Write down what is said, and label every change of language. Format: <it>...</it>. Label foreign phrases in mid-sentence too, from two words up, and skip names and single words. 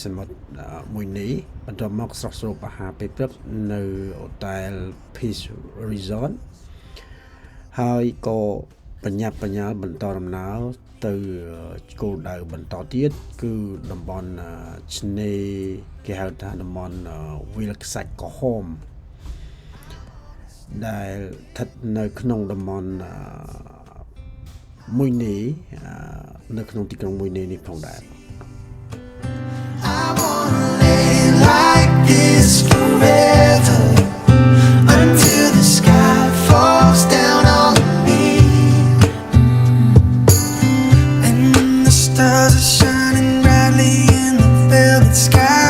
<km>មុទ្រមួយនេះបន្ទាប់មកស្រស់ស្រូបអាហារពេលព្រឹកនៅហូតែល Peace Resort ហើយក៏បញ្ញាប់បញ្ញាល់បន្តដំណើរទៅគោលដៅបន្តទៀតគឺតំបន់ឆ្នេរគេហៅថាតំបន់វាលខ្សាច់ក្រហមដែលស្ថិតនៅក្នុងតំបន់មួយនេះនៅក្នុងទីក្រុងមួយនេះផងដែរ</km> <en>I wanna lay like this forever until the sky falls down on me and the stars are shining brightly in the velvet sky.</en>